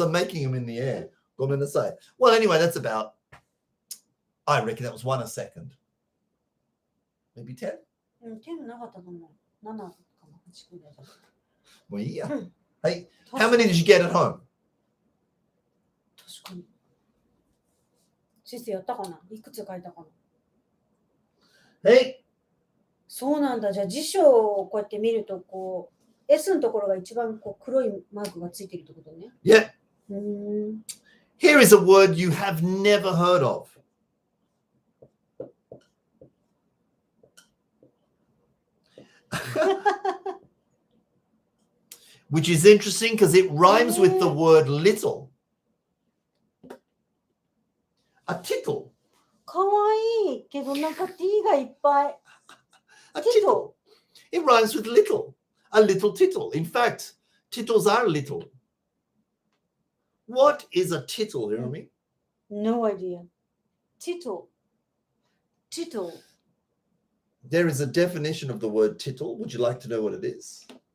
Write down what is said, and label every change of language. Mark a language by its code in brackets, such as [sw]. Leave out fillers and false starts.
[en] I'm making them in the air. What am I going to say? Well, anyway, that's about, I reckon that was 1 a second. Maybe 10? [ja] 10なかったと思う。7かな、8くらいだった。 [en] Well, yeah. Hey, how many did you get at home? [ja] 確かに。先生やったかな、いくつ書いたかな。 [en] Hey, [ja] そうなんだ。じゃあ辞書をこうやって見ると、こう、S のところが一番こう黒いマークがついてるってことね。 [en] yeah. うーん。 Here is a word you have never heard of. Which is interesting because it rhymes with the word little. A tittle. [ja] かわいいけど、なんか T がいっぱい。 [en] A tittle. It rhymes with little. A little tittle. In fact, tittles are little. What is a tittle, Hiromi? No idea. Tittle. Tittle. There is a definition of the word tittle. Would you like to know what it is?